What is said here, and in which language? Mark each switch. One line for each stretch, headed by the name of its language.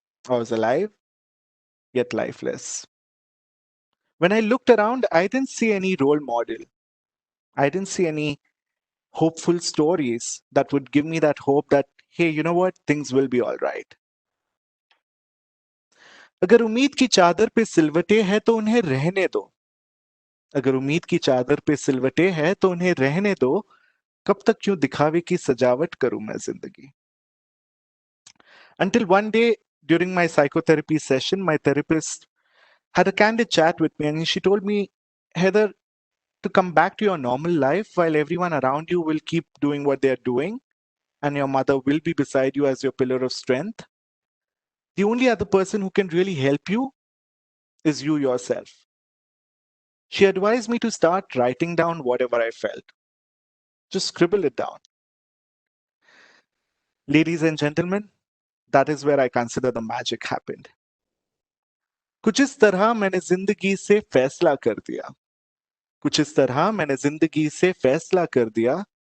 English: I was alive, yet lifeless. When I looked around, I didn't see any role model. I didn't see any hopeful stories that would give me that hope that, hey, you know what, things will be all right.
Hindi: अगर उम्मीद की चादर पे सिलवटें हैं तो उन्हें रहने दो. अगर उम्मीद की चादर पे सिलवटें हैं तो उन्हें रहने दो. कब तक क्यों दिखावे की सजावट करूं मैं जिंदगी.
English: Until one day during my psychotherapy session, my therapist had a candid chat with me and she told me, Heather, to come back to your normal life while everyone around you will keep doing what they're doing and your mother will be beside you as your pillar of strength, the only other person who can really help you is you yourself. She advised me to start writing down whatever I felt. Just scribble it down. Ladies and gentlemen, that is where I consider the magic happened.
Hindi: कुछ इस तरह मैंने जिंदगी से फैसला कर दिया. कुछ इस तरह मैंने जिंदगी से फैसला कर दिया.